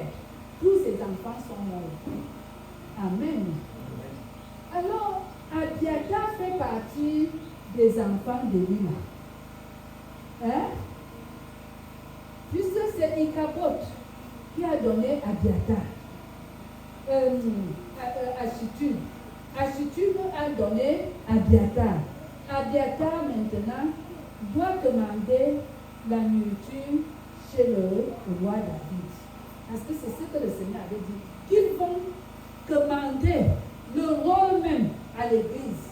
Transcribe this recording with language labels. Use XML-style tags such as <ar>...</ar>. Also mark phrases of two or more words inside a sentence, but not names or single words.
<fr>Tous ses enfants sont morts. Amen. Alors, Abiathar fait partie des enfants d'Élie. Hein? Puisque c'est Ichabod qui a donné Abiathar. Achitub. Achitub a donné Abiathar. Abiathar maintenant doit commander la nourriture chez le roi David. Parce que c'est ce que le Seigneur avait dit. Qu'ils vont commander le rôle même à l'église.</fr>